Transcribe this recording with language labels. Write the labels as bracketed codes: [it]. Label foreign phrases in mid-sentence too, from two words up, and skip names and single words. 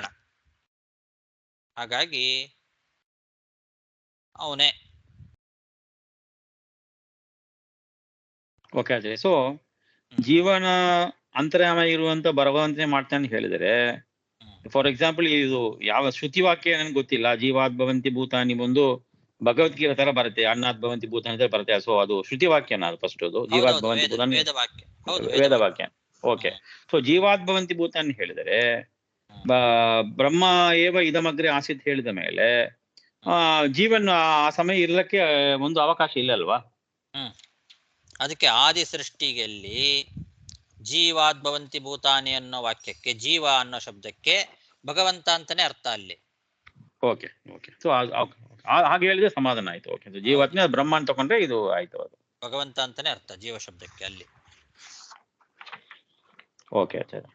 [kn] ಹಾಗಾಗಿ ಅವನೇ. ಓಕೆ ಆಚಾರ್ಯ. ಸೊ ಜೀವನ ಅಂತರ್ಯಾಮ ಇರುವಂತ ಭಗವಂತನೇ ಮಾಡ್ತಾನೆ ಹೇಳಿದರೆ, [en] for example [kn] ಇದು ಯಾವ ಶ್ರುತಿ ವಾಕ್ಯ ನನಗೆ ಗೊತ್ತಿಲ್ಲ. [sa] ಜೀವಾತ್ ಭವಂತಿ ಭೂತಾನಿ [kn] ಒಂದು ಭಗವದ್ಗೀತೆ ತರ ಬರುತ್ತೆ, [sa] ಅನ್ನಾತ್ ಭವಂತಿ ಭೂತಾನಿ [kn] ತರ ಬರುತ್ತೆ. ಸೊ ಅದು ಶ್ರುತಿ ವಾಕ್ಯನ? ಅದು ಫಸ್ಟ್ ಅದು [sa] ಜೀವಾತ್ ಭವಂತಿ ಭೂತಾನಿ [kn] ವೇದವಾಕ್ಯ. ಓಕೆ. ಸೊ [sa] ಜೀವಾತ್ ಭವಂತಿ ಭೂತಾನಿ [kn] ಹೇಳಿದರೆ [sa] ಬ್ರಹ್ಮ ಏವ ಇದಮಗ್ರೆ ಆಸಿತ್ [kn] ಹೇಳಿದ ಮೇಲೆ ಜೀವನ್ ಆ ಸಮಯ ಇರ್ಲಕ್ಕೆ ಒಂದು ಅವಕಾಶ ಇಲ್ಲ ಅಲ್ವಾ? ಅದಕ್ಕೆ ಆದಿ ಸೃಷ್ಟಿಯಲ್ಲಿ [sa] ಜೀವಾತ್ ಭವಂತಿ ಭೂತಾನಿ [kn] ಅನ್ನೋ ವಾಕ್ಯಕ್ಕೆ ಜೀವ ಅನ್ನೋ ಶಬ್ದಕ್ಕೆ ಭಗವಂತ ಅಂತಾನೆ ಅರ್ಥ ಅಲ್ಲಿ. [en] OK OK. [kn] ಸೊ ಹಾಗೆ ಹೇಳಿದ್ರೆ ಸಮಾಧಾನ ಆಯ್ತು. ಓಕೆ. ಜೀವಾತ್ಮ ಬ್ರಹ್ಮ ಅಂತ ತಗೊಂಡ್ರೆ ಇದು ಆಯ್ತು, ಅದು ಭಗವಂತ ಅಂತಾನೆ ಅರ್ಥ ಜೀವ ಶಬ್ದಕ್ಕೆ ಅಲ್ಲಿ. ಓಕೆ ಆಚಾರ್ಯ.